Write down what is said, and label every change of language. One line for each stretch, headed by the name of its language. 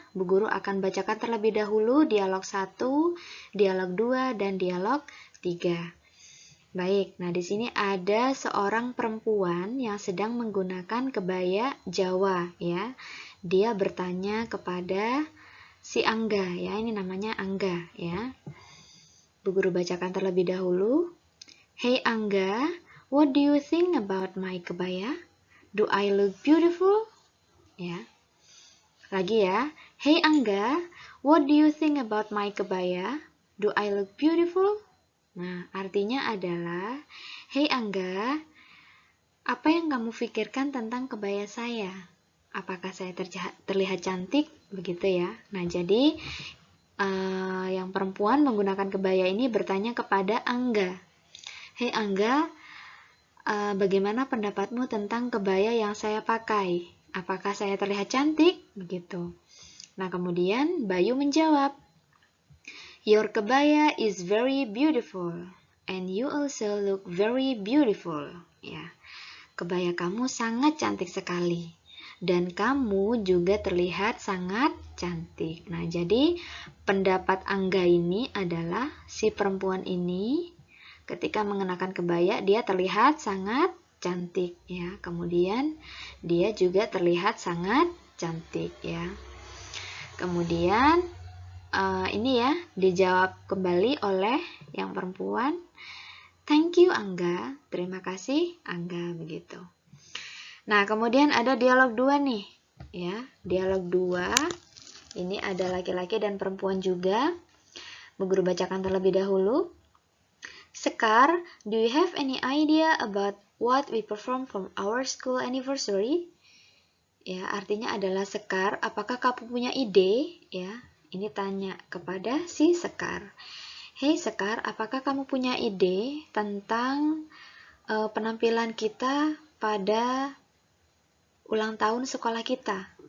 Indonesian: Bu Guru akan bacakan terlebih dahulu dialog 1, dialog 2, dan dialog 3. Baik, nah di sini ada seorang perempuan yang sedang menggunakan kebaya Jawa ya. Dia bertanya kepada si Angga ya, ini namanya Angga ya. Bu Guru bacakan terlebih dahulu.
English: Hey Angga, what do you think about my kebaya? Do I look beautiful?
Indonesian: Ya. Lagi ya.
English: Hey Angga, what do you think about my kebaya? Do I look beautiful?
Indonesian: Nah, artinya adalah, hey Angga, apa yang kamu pikirkan tentang kebaya saya? Apakah saya terlihat cantik? Begitu ya. Nah, jadi yang perempuan menggunakan kebaya ini bertanya kepada Angga. Hey Angga, bagaimana pendapatmu tentang kebaya yang saya pakai? Apakah saya terlihat cantik? Begitu. Nah, kemudian Bayu menjawab,
English: Your kebaya is very beautiful, and you also look very beautiful.
Indonesian: Ya, kebaya kamu sangat cantik sekali, dan kamu juga terlihat sangat cantik. Nah, jadi pendapat Angga ini adalah si perempuan ini ketika mengenakan kebaya dia terlihat sangat cantik ya. Kemudian dia juga terlihat sangat cantik ya. Kemudian ini ya dijawab kembali oleh yang perempuan.
English: Thank you
Indonesian: Angga, terima kasih Angga, begitu. Nah, kemudian ada dialog 2 nih ya. Dialog 2 ini ada laki-laki dan perempuan juga. Bu Guru bacakan terlebih dahulu.
English: Sekar, do you have any idea about what we perform from our school anniversary?
Indonesian: Ya, artinya adalah Sekar, apakah kamu punya ide? Ya, ini tanya kepada si Sekar. Hey Sekar, apakah kamu punya ide tentang penampilan kita pada ulang tahun sekolah kita?